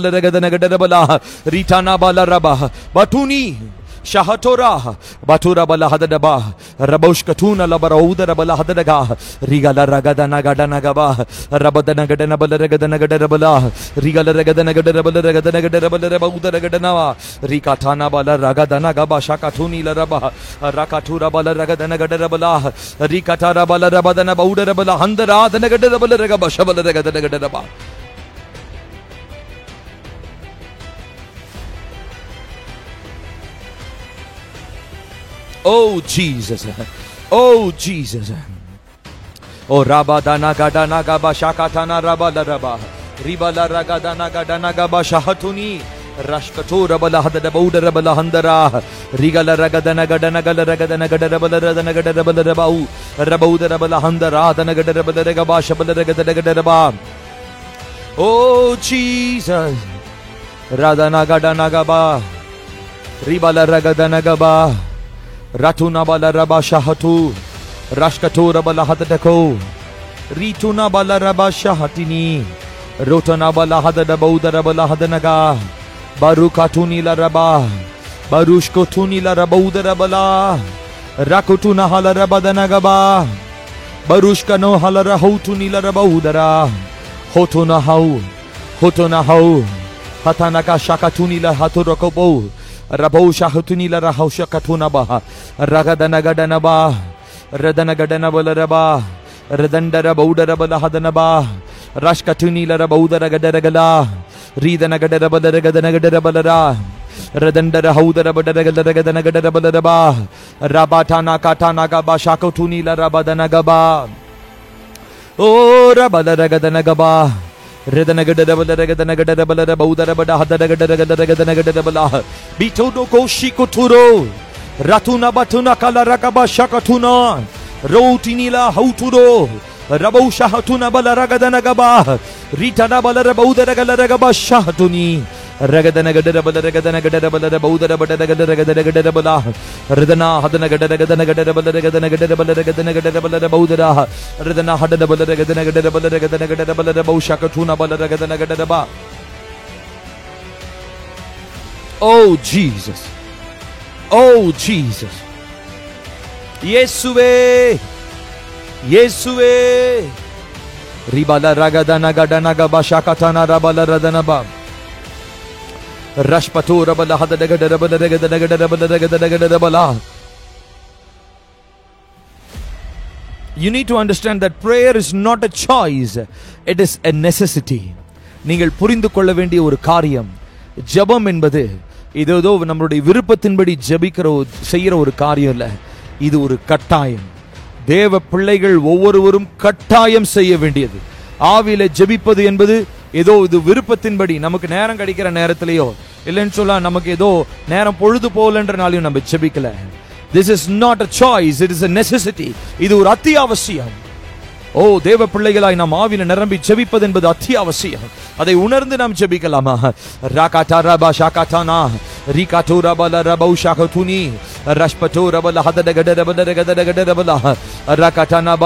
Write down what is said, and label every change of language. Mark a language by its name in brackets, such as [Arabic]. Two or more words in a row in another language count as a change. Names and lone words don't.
[English] ரகதன கடரபலா ரிதானா பல ரபா பட்டுனி ஷஹதோரா பட்டுரா பல ஹதடபா ரபௌஷ்கதுன லபரௌதர பல ஹதடகா ரிகல ரகதன கடனகபா ரபதன கடன பல ரகதன கடரபலா ரிகல ரகதன கடரபல ரகதன கடரபல ரபௌதர கடனவா ரிகாதானா பல ரகதன கபா ஷகதுனி லரபா ரகதுரா பல ரகதன கடரபலா ரிகதாரா பல ரபதன பௌடர பல ஹந்தராதன கடரபல ரகபா ஷபல ரகதன கடரபா. Oh Jesus, oh Jesus. Oh rabadana gadana gaba shakatana rabala raba ribala ragadana gadana gaba shahatuni rashkatura bala hadada bauda bala handara rigala ragadana gadana gala ragadana gadara bala radana gadara bala rabau rabauda bala handara dana gadara bala ragaba shabala ragadana gadara ba. Oh Jesus, radana gadana gaba ribala ragadana gaba Ratuna bala raba shahatu rashkatura bala hadadako rituna bala raba shahatini rotana bala hadada baudara bala hadanaga barukatuni la raba barushkotuni la rabaudara bala rakutuna hala rabadanaga ba barushkano hala rahutuni la rabaudara hotuna hau hatanaka shakatuni la haturokobo Rabau shahatuni la rahusha katuna ba ragadana gadana ba radana gadana bala raba radandara baudara bala hadana ba rashkatuni la rabaudara gadara gala ridana gadara bala ragadana gadara bala ra radandara haudara badara gadara gadana gadara bala raba rabatana katana gaba shakatuni la rabadana gaba oh rabala ragadana gaba Redana gadara bala ragadana gadara bala rabaudara bada hadara gadara gadara gadara bala bitodo ko shikoturo ratuna batuna kala rakaba shakatuna rotini la hauturo rabau shahatuna bala ragadana gaba ritana bala rabaudara gala ragaba shahatuni ரகதன கடரபல ரகதன கடரபல பௌதரபட ரகதன கடரபல ரிதனா ஹதன கடரகதன கடரபல ரகதன கடரபல ரகதன கடரபல பௌதரா ரிதனா ஹடனபல ரகதன கடரபல ரகதன கடரபல பௌஷகதுனா பல ரகதன கடரபா. Oh Jesus, oh Jesus, [Tamil] இயேசுவே இயேசுவே. ரிபல ரகதன கடன கபஷகதன ரபல ரதனபா ரஷ்பது ரபல ஹதன கடரபல ரகதன கடரபல ரகதன கடரபல. [English] You need to understand that prayer is not a choice, it is a necessity. [Tamil] நீங்கள் புரிந்து கொள்ள வேண்டிய ஒரு காரியம், ஜெபம் என்பது இதோ நம்மளுடைய விருப்பத்தின்படி செய்கிற ஒரு காரியம் இல்ல, இது ஒரு கட்டாயம். தேவ பிள்ளைகள் ஒவ்வொருவரும் கட்டாயம் செய்ய வேண்டியது. ஆவியில ஜெபிப்பது என்பது ஏதோ இது விருப்பத்தின்படி நமக்கு நேரம் கிடைக்கிற நேரத்திலேயோ இல்லைன்னு சொல்ல நமக்கு ஏதோ நேரம் பொழுது போகலன்றனாலையும் நம்ம ஜெபிக்கல. [English] This is not a choice, it is a necessity. [Tamil] இது ஒரு அத்தியாவசியம். ஓ தேவ பிள்ளைகளாய் நாம் ஆவியில நிரம்பி ஜெபிப்பது என்பது அத்தியாவசியம். அதை உணர்ந்து நாம் ஜெபிக்கலாமா? ராகாதாரபா ஷாகாதானா ரிகாதோரபல ரபௌஷாகதுனி ரஷ்பதோரபல ஹததகடரபல ரகதகடரபல ராகாதானபல